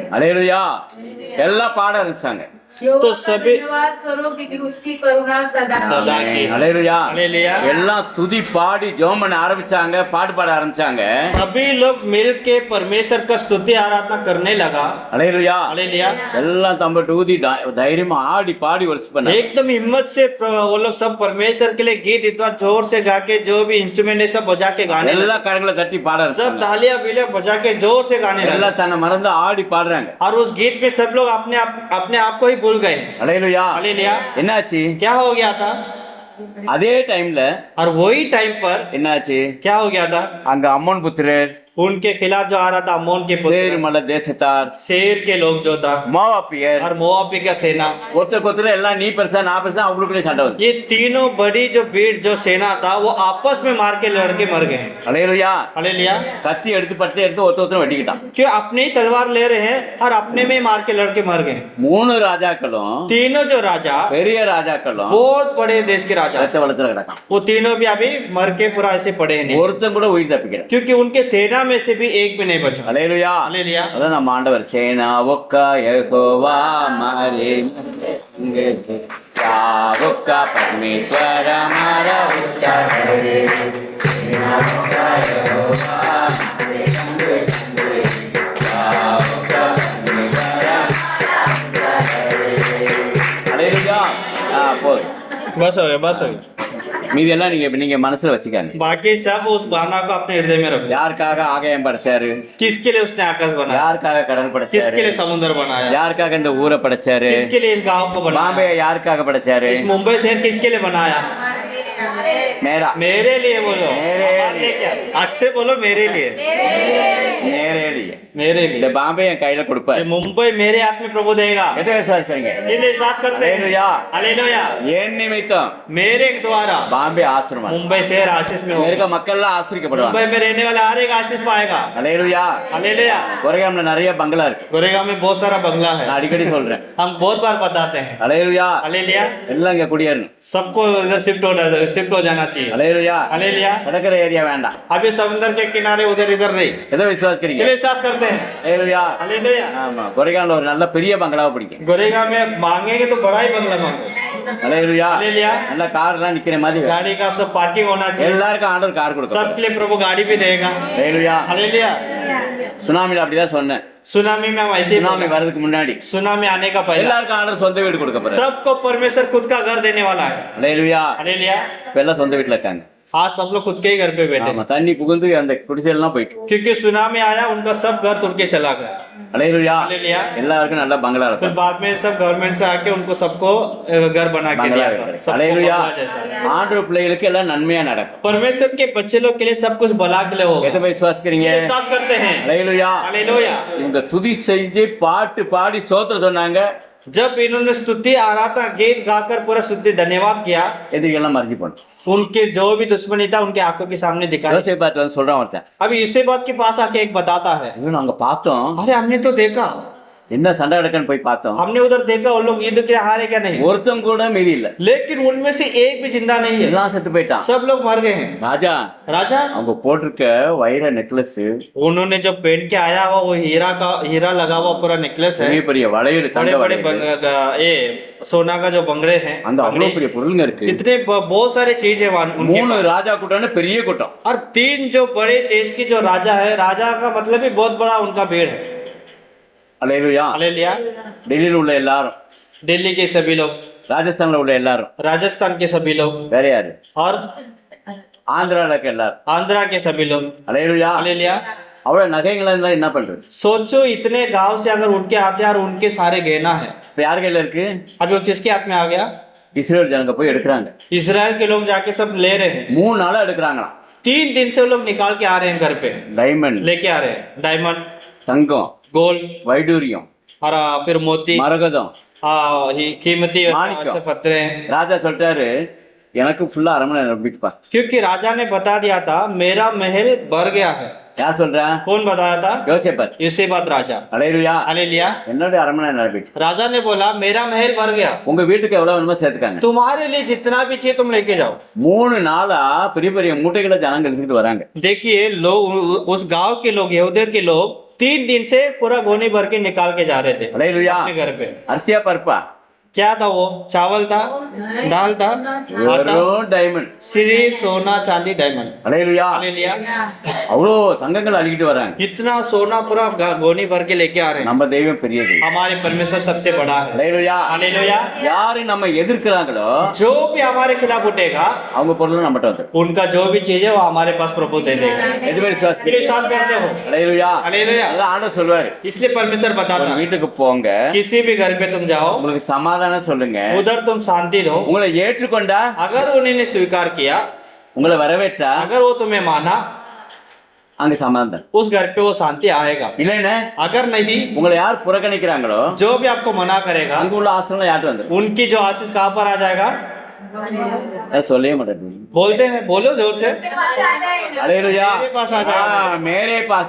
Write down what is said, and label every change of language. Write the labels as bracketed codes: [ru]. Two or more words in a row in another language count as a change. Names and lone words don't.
[ta] அல்லேலூயா. எல்லாம் பாட ஆரம்பிச்சாங்க. [hi] तो सभी धन्यवाद करो क्योंकि उसकी करुणा सदा सदा की। [ta] அல்லேலூயா. [hi] हालेलुया। [ta] எல்லாம் துதி பாடி ஜெபம் பண்ண ஆரம்பிச்சாங்க, பாட்டு பாட ஆரம்பிச்சாங்க. [hi] सभी लोग मिल के परमेश्वर का स्तुति आराधना करने लगा। [ta] அல்லேலூயா. [hi] हालेलुया। [ta] எல்லாம் தம்பட்டு ஊதி தைரியமா ஆடி பாடி वर्ship பண்ணாங்க. [hi] एकदम हिम्मत से वो लोग सब परमेश्वर के लिए गीत इतना जोर से गा के जो भी इंस्ट्रूमेंट है सब बजा के गाने लगे। [ta] எல்லாம் கரங்களை தட்டி பாட [hi] सब [ta] ஆரம்பிச்சாங்க. [hi] तालियां बिलियां बजा के जोर से गाने लगे [ta] எல்லாம் தன்னை மறந்து ஆடி பாடுறாங்க. [hi] और उस गीत में सब लोग अपने आप को ही भूल गए। [ta] அல்லேலூயா. [hi] हालेलुया। [ta] என்னாச்சு? [hi] क्या हो गया था? [ta] அதே டைம்ல [hi] और वही टाइम पर [ta] என்னாச்சு? [hi] क्या हो गया था? [ta] அங்க அம்மோன் புத்திரர், [hi] उनके खिलाफ जो आ रहा था अम्मोन के [ta] சேர் [hi] पुत्र, [ta] மலை தேசத்தார், [hi] शेर के लोग जो था [ta] மோவாபியர், [hi] और मोआबी का सेना, [ta] ஒருத்தருக்கு ஒருத்தர் எல்லாம் நீ பெருசா நான் பெருசா அவங்களுக்குள்ளே சண்டை வந்து. [hi] ये तीनों बड़ी जो भीड़ जो सेना था वो आपस में मार के लड़के मर गए। [ta] அல்லேலூயா. [hi] हालेलुया। [ta] கத்தி எடுத்து படுத்து எடுத்து ஒருத்தர் வெட்டிக்கிட்டான். [hi] क्यों? अपने ही तलवार ले रहे हैं और अपने में मार के लड़के मर गए। [ta] 3 ராஜாக்களும் [hi] तीनों जो राजा [ta] பெரிய ராஜாக்களும் [hi] बहुत बड़े देश के राजा, [ta] ரத்த வளத்துல கிடக்கான். [hi] वो तीनों भी अभी मर के पूरा ऐसे पड़े नहीं, [ta] ஒருத்தன் கூட உயிர் தப்பிக்கல. [hi] क्योंकि उनके सेना में से भी एक भी नहीं बचा। [ta] அல்லேலூயா. [hi] हालेलुया। [ta] அதான் நம்ம ஆண்டவர் சேனா ஒக்க யெகோவா மாரே ஒக்க பரமேஸ்வர மார உச்சா கரே சேனா ஒக்க யெகோவா மாரே ஒக்க பரமேஸ்வர அல்லேலூயா. போதும். [hi] बस हो गया, बस हो गया। [ta] மீதி எல்லாம் நீங்க மனசுல வச்சுக்காங்க. [hi] बाकी सब उस गाना को अपने हृदय में रखो। [ta] யாருக்காக ஆகாயம் படைச்சாரு? [hi] किसके लिए उसने आकाश बनाया? [ta] யாருக்காக கடல் [hi] किसके [ta] படைச்சாரு? [hi] लिए समुद्र बनाया? [ta] யாருக்காக இந்த ஊரை படைச்சாரு? [hi] किसके लिए इस गांव को बनाया? [ta] பாம்பே யாருக்காக படைச்சாரு? [hi] इस मुंबई शहर किसके लिए बनाया? मेरा मेरे लिए बोलो, मेरे हमारे लिए क्या, अच्छे बोलो मेरे लिए, मेरे लिए मेरे [ta] இந்த [hi] लिए। [ta] பாம்பே என் கையில கொடுப்பாரு. [hi] ये मुंबई मेरे हाथ में प्रभु देगा। [ta] எத்தனை விசுவாசிக்கிறீங்க? [hi] कितने विश्वास करते हैं? हालेलुया। हालेलुया। [ta] என் நிமித்தம் [hi] मेरे द्वारा [ta] பாம்பே ஆசிரமம் [hi] मुंबई शहर आशीष में [ta] அங்க இருக்க [hi] होगा। [ta] மக்கள் எல்லாம் ஆசிரிக்கப்படுவாங்க. [hi] मुंबई में रहने वाला हर एक आशीष पाएगा। [ta] ஹalleluya. [hi] हालेलुया। [ta] கொரையாம்ல நிறைய பங்களா இருக்கு. [hi] गोरेगांव में बहुत सारा बंगला [ta] நான் [hi] है, [ta] அடிக்கடி சொல்றேன். [hi] हम बहुत बार बताते हैं। [ta] ஹalleluya. [hi] हालेलुया। [ta] எல்லாம் இங்க குடியேறணும். [hi] सबको इधर शिफ्ट हो जाना चाहिए। [ta] ஹalleluya. [hi] हालेलुया। [ta] கடற்கரை ஏரியா வேண்டாம். [hi] अभी समुद्र के किनारे उधर इधर नहीं, [ta] எதை விசுவாசிக்கிறீங்க? [hi] कितने विश्वास करते हैं? [ta] ஹalleluya. [hi] हालेलुया। [ta] ஆமா, கொரையாம்ல ஒரு நல்ல பெரிய பங்களாவை பிடிக்கும். [hi] गोरेगांव में मांगेंगे तो बड़ा ही बंगला मांगो। [ta] ஹalleluya. [hi] हालेलुया। [ta] நல்ல கார்லாம் நிக்கிற மாதிரி வேணும். [hi] गाड़ी का सब पार्किंग होना चाहिए, [ta] எல்லாருக்கும் ஆண்டவர் கார் கொடுக்கும். [hi] सबके लिए प्रभु गाड़ी भी देगा। [ta] ஹalleluya. [hi] हालेलुया। [ta] சுனாமில அப்படிதான் சொன்னேன். [hi] सुनामी में हम ऐसे ही [ta] சுனாமி [hi] बोला। [ta] வரதுக்கு முன்னாடி [hi] सुनामी आने का पहले [ta] எல்லாருக்கும் ஆண்டவர் சொந்த வீடு கொடுக்க போறாரு. [hi] सबको परमेश्वर खुद का घर देने वाला है। [ta] ஹalleluya. [hi] हालेलुया। [ta] இப்ப எல்லாம் சொந்த வீட்டுல இருக்காங்க. [hi] आज सब लोग खुद के ही घर पे बैठे [ta] ஆமா, [hi] हैं, [ta] தண்ணி புகுந்து அந்த குடிசையெல்லாம் போயிட்டு. [hi] क्योंकि सुनामी आया उनका सब घर तोड़ के चला गया। [ta] ஹalleluya. [hi] हालेलुया। [ta] எல்லாருக்கும் நல்ல பங்களா [hi] फिर [ta] இருக்கும். [hi] बाद में सब गवर्नमेंट से आके उनको सबको घर बना के बंगला दिया है। था, सबको हालेलुया. बंगला जैसा। [ta] ஆண்டவர் பிள்ளைகளுக்கு எல்லாம் நன்மையா நடக்கும். [hi] परमेश्वर के बच्चे लोग के लिए सब कुछ भला के लिए होगा। [ta] எதை போய் விசுவாசிக்கிறீங்க? [hi] विश्वास करते हैं? [ta] ஹalleluya. [hi] हालेलुया। [ta] இவங்க துதி செஞ்சு பாட்டு பாடி ஸ்தோத்திரம் சொன்னாங்க. [hi] जब इन्होंने स्तुति आराधना गीत गाकर पूरा स्तुति धन्यवाद किया, [ta] எதிரிகள்லாம் மறைஞ்சு போனோம். [hi] उनके जो भी दुश्मनी था उनके आंखों के सामने दिखाई। [ta] யோசேப்பாட்டு வந்து சொல்றான் ஒருத்தன். [hi] अभी इसी बात के पास आके एक बताता है, [ta] இவன் நாங்க பார்த்தோம், [hi] अरे हमने तो देखा, [ta] என்ன சண்டை நடக்குன்னு போய் பார்த்தோம், [hi] हमने उधर देखा वो लोग युद्ध के हारे क्या नहीं, [ta] ஒருத்தன் கூட மீதி இல்ல. [hi] लेकिन उनमें से एक भी जिंदा नहीं है, [ta] எல்லாம் செத்து போயிட்டான். [hi] सब लोग मर गए हैं। [ta] ராஜா [hi] राजा, [ta] அவங்க போட்டிருக்க வைர நெக்லஸ், [hi] उन्होंने जो पहन के आया हुआ वो हीरा लगा हुआ पूरा नेकलेस है, [ta] பெரிய பெரிய வளையல், [hi] बड़े [ta] தங்க [hi] बड़े [ta] வளையல், [hi] ये सोना का जो बंगड़े हैं, [ta] அந்த அவ்வளவு பெரிய பொருளுங்க இருக்கு. [hi] इतने बहुत सारे चीज है वहाँ उनके [ta] 3 [hi] पास। [ta] ராஜா கூட்டம்னு பெரிய கூட்டம். [hi] और 3 जो बड़े देश की जो राजा है, राजा का मतलब भी बहुत बड़ा उनका भीड़ है। [ta] ஹalleluya. [hi] हालेलुया। [ta] டெல்லியில் உள்ள எல்லாரும், [hi] दिल्ली के सभी लोग, [ta] ராஜஸ்தான்ல உள்ள எல்லாரும், [hi] राजस्थान के सभी लोग, [ta] வேற யாரு, [hi] और [ta] ஆந்திரால இருக்க எல்லாரும். [hi] आंध्रा के सभी लोग। [ta] ஹalleluya. [hi] हालेलुया। [ta] அவ்வளவு நகைங்களா இருந்தா என்ன பண்றது? [hi] सोचो इतने गांव से अगर उनके आते हैं और उनके सारे गहना है, [ta] இப்ப யார் கையில இருக்கு? [hi] अभी वो किसके हाथ में आ गया? [ta] இஸ்ரேல் ஜனங்க போய் எடுக்கிறாங்க. [hi] इसराइल के लोग जाके सब ले रहे हैं। [ta] 3 நாளா எடுக்கிறாங்களாம். [hi] 3 दिन से वो लोग निकाल के आ रहे हैं घर पे, [ta] டைமண்ட், [hi] लेके आ रहे हैं डायमंड, [ta] தங்கம், [hi] गोल्ड, [ta] வைடூரியம், [hi] और फिर मोती, மரகதம். कीमती माणिक्य। ऐसे पत्थरे हैं। [ta] ராஜா சொல்லிட்டாரு, எனக்கு ஃபுல்லா அரண்மனை நம்பிட்டுப்பா. [hi] क्योंकि राजा ने बता दिया था मेरा महल भर गया है। [ta] யார் சொல்றா? [hi] कौन बताया था? [ta] யோசேப்பாத். [hi] इसी बात राजा। [ta] ஹalleluya. [hi] हालेलुया। [ta] என்னோட அரண்மனை நிரப்பிட்டு, [hi] राजा ने बोला मेरा महल भर गया, [ta] உங்க வீட்டுக்கு எவ்வளவு வேணுமோ சேர்த்துக்காங்க. [hi] तुम्हारे लिए जितना भी चाहिए तुम लेके जाओ। [ta] 3 நாளா பெரிய பெரிய மூட்டைகளை ஜனங்க எடுத்துக்கிட்டு வராங்க. [hi] देखिए लोग, उस गांव के लोग, यहूदियों के लोग 3 दिन से पूरा गोनी भर के निकाल के जा रहे थे [ta] ஹalleluya. [hi] अपने घर पे। [ta] அரிசியா பருப்பா? [hi] क्या था वो? चावल था, दाल था, आटा, [ta] வெறும் டைமண்ட். [hi] सिर्फ सोना चांदी डायमंड। [ta] ஹalleluya. [hi] हालेलुया। [ta] அவ்வளோ தங்கங்கள் அள்ளிக்கிட்டு வராங்க. [hi] इतना सोना पूरा गोनी भर के लेके आ रहे हैं। [ta] நம்ம தெய்வம் பெரியது. [hi] हमारे परमेश्वर सबसे बड़ा है। [ta] ஹalleluya. [hi] हालेलुया। [ta] யாரு நம்ம எதிர்க்கிறாங்களோ [hi] जो भी हमारे खिलाफ उठेगा, [ta] அவங்க பொருளும் நம்மகிட்ட வந்துடும். [hi] उनका जो भी चीज है वो हमारे पास प्रभु दे देगा। [ta] எதுவே [hi] इसलिए विश्वास करते हो? [ta] ஹalleluya. [hi] हालेलुया। [ta] அதான் ஆண்டவர் சொல்வாரு, [hi] इसलिए परमेश्वर [ta] ஒரு [hi] बताता है, [ta] வீட்டுக்கு போங்க, [hi] किसी भी घर पे तुम जाओ, [ta] உங்களுக்கு சமாதானம் சொல்லுங்க, [hi] उधर तुम शांति दो। [ta] உங்களை ஏற்றுக்கொண்டா, [hi] अगर उन्होंने स्वीकार किया, [ta] உங்களை வரவேற்றா, [hi] अगर वो तुम्हें माना, [ta] அங்க சமாதானம். [hi] उस घर पे वो शांति आएगा। [ta] இல்லைன்னா [hi] अगर नहीं, [ta] உங்களை யார் புறக்கணிக்கிறாங்களோ [hi] जो भी आपको मना करेगा, [ta] அங்க உள்ள ஆசிரமம் யார்ட்டு வந்துடும். [hi] उनकी जो आशीष कहाँ पर आ जाएगा? [ta] அதை சொல்லவே மாட்டேன். [hi] बोलते हैं, बोलो जोर से। [ta] ஹalleluya. [hi] मेरे पास आ जाएगा, मेरे पास.